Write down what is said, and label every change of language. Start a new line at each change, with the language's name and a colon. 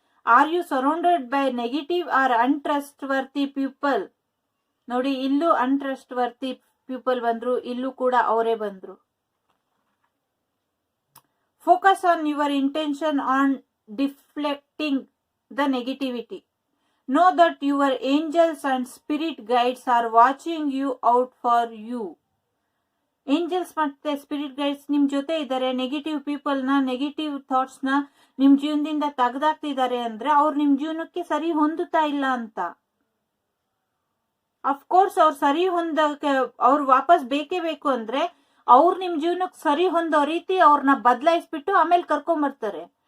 English: Are you surrounded by negative or untrustworthy people?
Kannada: ನೋಡಿ, ಇಲ್ಲೂ
English: untrustworthy people
Kannada: ಬಂದ್ರು, ಇಲ್ಲೂ ಕೂಡ ಅವರೇ ಬಂದ್ರು.
English: Focus on your intention on deflecting the negativity. Know that your angels and spirit guides are watching you out for you.
Kannada: Angels ಮತ್ತೆ spirit guides ನಿಮ್ ಜೊತೆ ಇದ್ದಾರೆ. ನೆಗೆಟಿವ್ ಪೀಪಲ್ ನ, ನೆಗೆಟಿವ್ ಥಾಟ್ಸ್ ನ ನಿಮ್ ಜೀವನದಿಂದ ತೆಗೆದಾಕ್ತಿದ್ದಾರೆ ಅಂದ್ರೆ ಅವ್ರು ನಿಮ್ ಜೀವನಕ್ಕೆ ಸರಿ ಹೊಂದುತ್ತಾ ಇಲ್ಲ ಅಂತ. ಅಫ್ಕೋರ್ಸ್ ಅವ್ರು ಸರಿ ಹೊಂದಕ್ಕೆ, ಅವ್ರು ವಾಪಸ್ ಬೇಕೇ ಬೇಕು ಅಂದ್ರೆ ಅವ್ರು ನಿಮ್ ಜೀವನಕ್ಕೆ ಸರಿ ಹೊಂದೋ ರೀತಿ ಅವ್ರನ್ನ ಬದಲಾಯಿಸ್ಬಿಟ್ಟು ಆಮೇಲೆ ಕರ್ಕೊಂಬರ್ತಾರೆ.